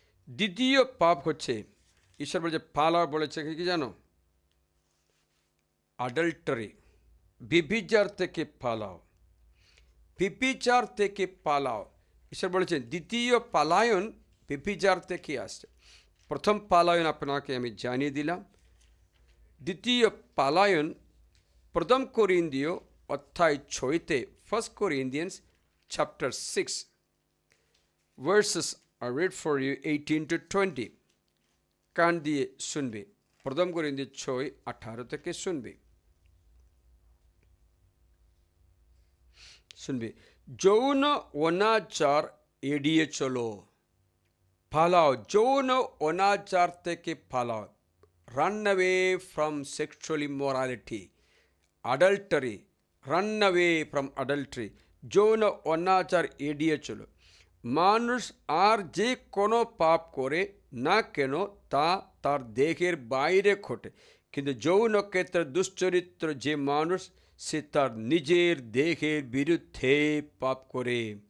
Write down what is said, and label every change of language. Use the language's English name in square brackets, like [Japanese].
[Bangla] দ্বিতীয় পাপ হচ্ছে, ঈশ্বর বলছে পালাও, বলেছে কি জানো? অ্যাডাল্টারি, ব্যভিচার থেকে পালাও, ব্যভিচার থেকে পালাও। ঈশ্বর বলেছেন দ্বিতীয় পালায়ন ব্যভিচার থেকে আসছে। প্রথম পালায়ন আপনাকে আমি জানিয়ে দিলাম। দ্বিতীয় পালায়ন 1 কোরিন্থীয় অধ্যায় 6-তে, [English] 1 Corinthians chapter 6 verses I read for you 18 to 20। [Bangla] কান দিয়ে শুনবে। 1 Corinthians 6:18 থেকে শুনবে। যৌন অনাচার এড়িয়ে চলো, পালাও, যৌন অনাচার থেকে পালাও। [English] Run away from sexual immorality, adultery, run away from adultery, [Bangla] যৌন অনাচার এড়িয়ে চলো। মানুষ আর যে কোনো পাপ করে না কেন তা তার দেহের বাইরে ঘটে, কিন্তু যৌন ক্ষেত্রে দুশ্চরিত্র যে মানুষ, সে তার নিজের দেহের বিরুদ্ধে পাপ করে।